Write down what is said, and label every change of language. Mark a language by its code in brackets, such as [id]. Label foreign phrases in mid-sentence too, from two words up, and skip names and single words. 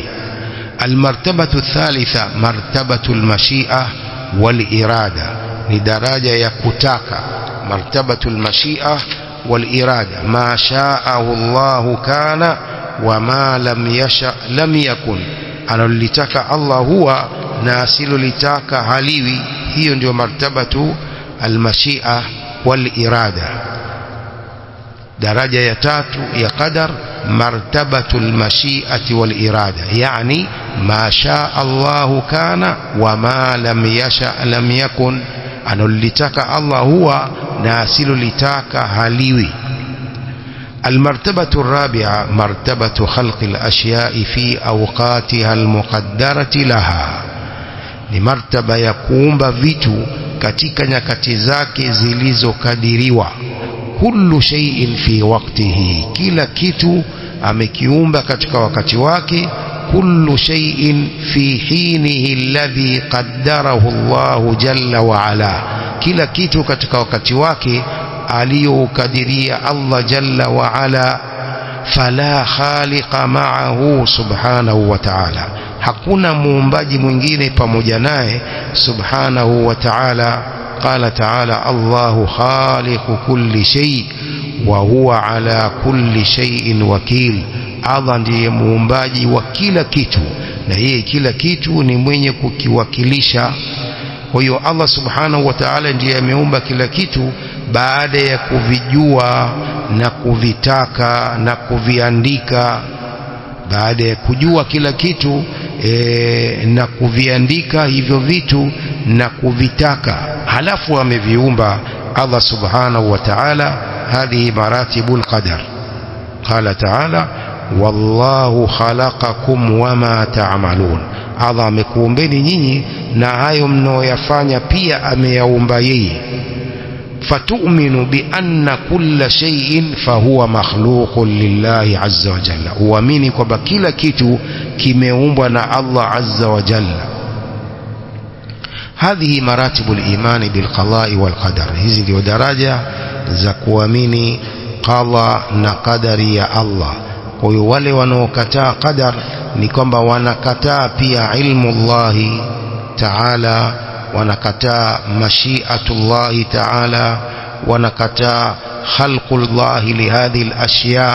[ar] المرتبة الثالثة مرتبة المشيئة والإرادة, [sw] ni daraja ya kutaka. [ar] مرتبة المشيئة والإرادة، ما شاءه الله كان وما لم يشأ لم يكن. [sw] Analolitaka Allah huwa na asilolitaka haliwi. Hiyo ndio [ar] مرتبة المشيئة والإرادة. [sw] daraja ya tatu ya qadar [ar] مرتبة المشيئة والإرادة, yani ما شاء الله كان وما لم يشأ لم يكن. [sw] Analolitaka Allah huwa na asilolitaka haliwi. [ar] المرتبة الرابعة مرتبة خلق الأشياء في أوقاتها المقدرة لها, [sw] ni martaba ya kuumba vitu katika nyakati zake zilizokadiriwa. [ar] كل شيء في وقته, [sw] kila kitu amekiumba katika wakati wake. [ar] كل شيء في حينه الذي قدره الله جل وعلا, [sw] kila kitu katika wakati wake aliyokadiria Allah [ar] جل وعلا. فلا خالق معه سبحانه وتعالى, [sw] hakuna muumbaji mwingine pamoja naye [ar] سبحانه وتعالى. قال تعالى الله خالق كل شيء وهو على كل شيء وكيل. [sw] Allah ndiye muumbaji wa kila kitu na yeye kila kitu ni mwenye kukiwakilisha. Kwa hiyo Allah [ar] سبحانه وتعالى [sw] ndiye ameumba kila kitu baada ya kuvijua na kuvitaka na kuviandika. Baada ya kujua kila kitu na kuviandika hivyo vitu na kuvitaka, halafu ameviumba Allah [ar] سبحانه وتعالى. هذه مراتب القدر. قال تعالى والله خلقكم وما تعملون, [sw] Allah amekuumbeni nyinyi na hayo mnaoyafanya pia ameyaumba yeye. [ar] فتؤمن بأن كل شيء فهو مخلوق لله عز وجل, [sw] uamini kwamba kila kitu kimeumbwa na Allah [ar] عز وجل. هذه مراتب الإيمان بالقضاء والقدر, [sw] hizi ndio daraja za kuamini qada na qadari ya Allah. Kwa hiyo wale wanaokataa qadar ni kwamba wanakataa pia [ar] علم الله تعالى, [sw] wanakataa [ar] مشيئة الله تعالى, [sw] wanakataa [ar] خلق الله لهذه الأشياء.